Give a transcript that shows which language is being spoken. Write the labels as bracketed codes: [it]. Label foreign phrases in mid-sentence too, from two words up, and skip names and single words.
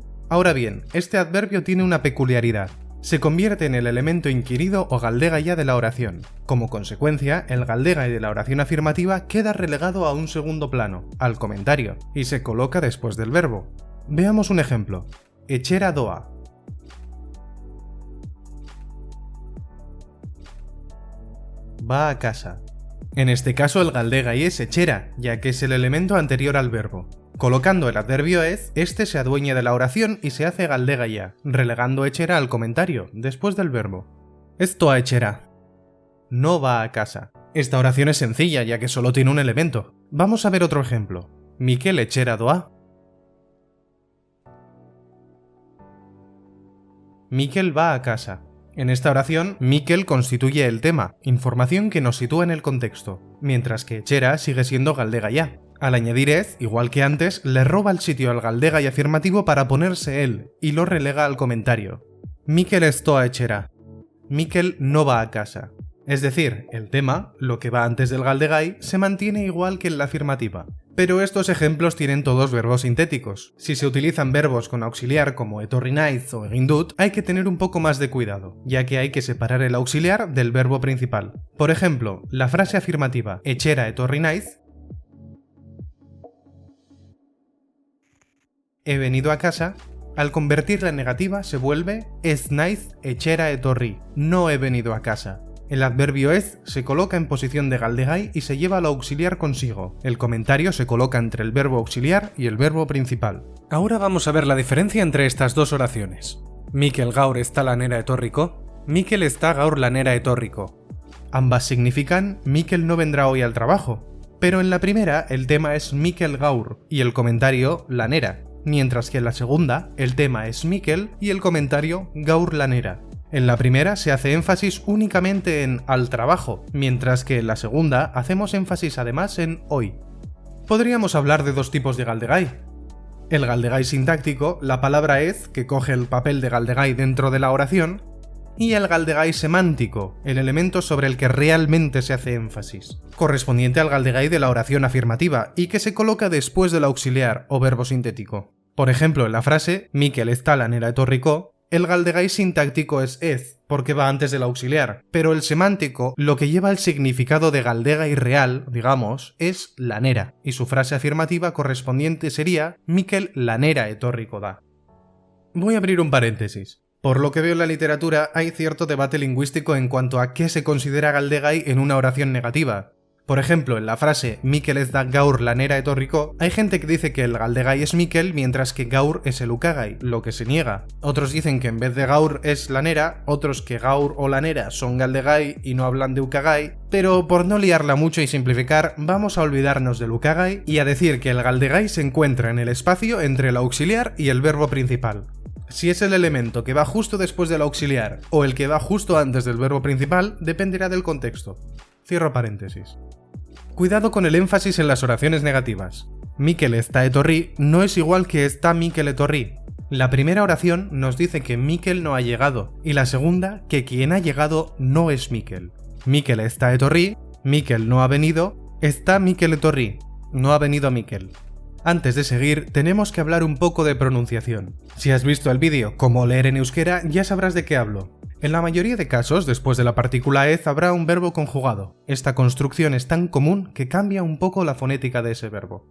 [es] Ahora bien, este adverbio tiene una peculiaridad. Se convierte en el elemento inquirido o galdegaia de la oración. Como consecuencia, el galdegai de la oración afirmativa queda relegado a un segundo plano, al comentario, y se coloca después del verbo. Veamos un ejemplo. [eu] Etxera doa. [es] Va a casa. En este caso el galdegai es etxera, ya que es el elemento anterior al verbo. Colocando el adverbio ez, este se adueña de la oración y se hace galdegaia, relegando etxera al comentario, después del verbo. [eu] Ez doa etxera. [es] No va a casa. Esta oración es sencilla, ya que solo tiene un elemento. Vamos a ver otro ejemplo. [eu] Mikel etxera doa. [es] Mikel va a casa. En esta oración, Mikel constituye el tema, información que nos sitúa en el contexto, mientras que etxera sigue siendo galdegaia. Al añadir ez, igual que antes, le roba el sitio al galdegai afirmativo para ponerse él, y lo relega al comentario. [eu] Mikel ez doa etxera. [es] Mikel no va a casa. Es decir, el tema, lo que va antes del galdegai, se mantiene igual que en la afirmativa. Pero estos ejemplos tienen todos verbos sintéticos. Si se utilizan verbos con auxiliar como [eu] etorri naiz [es] o [eu] egin dut, [es] hay que tener un poco más de cuidado, ya que hay que separar el auxiliar del verbo principal. Por ejemplo, la frase afirmativa [eu] etxera etorri naiz, [es] he venido a casa, al convertirla en negativa se vuelve [eu] ez naiz etxera etorri, [es] no he venido a casa. El adverbio ez se coloca en posición de galdegai y se lleva lo auxiliar consigo. El comentario se coloca entre el verbo auxiliar y el verbo principal. Ahora vamos a ver la diferencia entre estas dos oraciones. [eu] Mikel gaur ez da lanera etorriko, Mikel ez da gaur lanera etorriko. [es] Ambas significan Mikel no vendrá hoy al trabajo, pero en la primera el tema es Mikel gaur y el comentario lanera, mientras que en la segunda el tema es Mikel y el comentario [eu] gaur lanera. [es] En la primera se hace énfasis únicamente en al trabajo, mientras que en la segunda hacemos énfasis además en hoy. Podríamos hablar de dos tipos de galdegai. El galdegai sintáctico, la palabra ez, que coge el papel de galdegai dentro de la oración, y el galdegai semántico, el elemento sobre el que realmente se hace énfasis, correspondiente al galdegai de la oración afirmativa y que se coloca después del auxiliar o verbo sintético. Por ejemplo, en la frase [eu] Mikel ez da lanera etorriko, [es] el galdegai sintáctico es ez, porque va antes del auxiliar, pero el semántico, lo que lleva el significado de galdegai real, digamos, es lanera, y su frase afirmativa correspondiente sería [eu] Mikel lanera etorriko da. [es] Voy a abrir un paréntesis. Por lo que veo en la literatura, hay cierto debate lingüístico en cuanto a qué se considera galdegai en una oración negativa. Por ejemplo, en la frase [eu] Mikel ez da gaur lanera etorriko, [es] hay gente que dice que el galdegai es Mikel mientras que gaur es el ukagai, lo que se niega. Otros dicen que en vez de gaur es lanera, otros que gaur o lanera son galdegai y no hablan de ukagai, pero por no liarla mucho y simplificar, vamos a olvidarnos del ukagai y a decir que el galdegai se encuentra en el espacio entre el auxiliar y el verbo principal. Si es el elemento que va justo después del auxiliar o el que va justo antes del verbo principal, dependerá del contexto. Cierro paréntesis. Cuidado con el énfasis en las oraciones negativas. [eu] Mikel ez da etorri [es] no es igual que [eu] ez da Mikel etorri. [es] La primera oración nos dice que Mikel no ha llegado y la segunda que quien ha llegado no es Mikel. [eu] Mikel ez da etorri, [es] Mikel no ha venido, [eu] ez da Mikel etorri, [es] no ha venido Mikel. Antes de seguir, tenemos que hablar un poco de pronunciación. Si has visto el vídeo Cómo leer en euskera, ya sabrás de qué hablo. En la mayoría de casos, después de la partícula ez habrá un verbo conjugado. Esta construcción es tan común que cambia un poco la fonética de ese verbo.